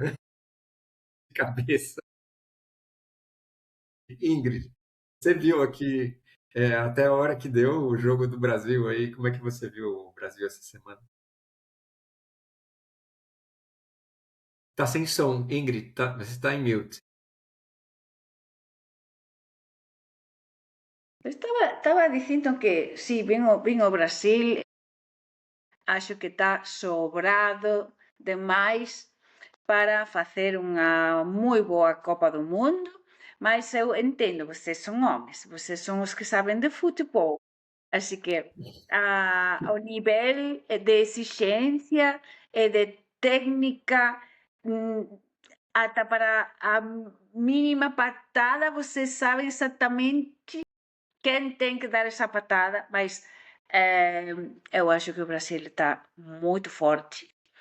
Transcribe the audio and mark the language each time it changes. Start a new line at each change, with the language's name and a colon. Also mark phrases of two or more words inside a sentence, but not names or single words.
Portuguese: De cabeça. Ingrid, você viu aqui até a hora que deu o jogo do Brasil aí? Como é que você viu o Brasil essa semana? Tá sem som, Ingrid, você está em mute.
Galician: Estaba dicindo que sí, vin o Brasil, acho que está sobrado demais para facer unha moi boa Copa do Mundo,
Portuguese: Mas eu entendo, vocês são homens, vocês são os que sabem de futebol. Assim que o nível de exigência e de técnica, até para a mínima patada, vocês sabem exatamente quem tem que dar essa patada, mas eu acho que o Brasil está muito forte.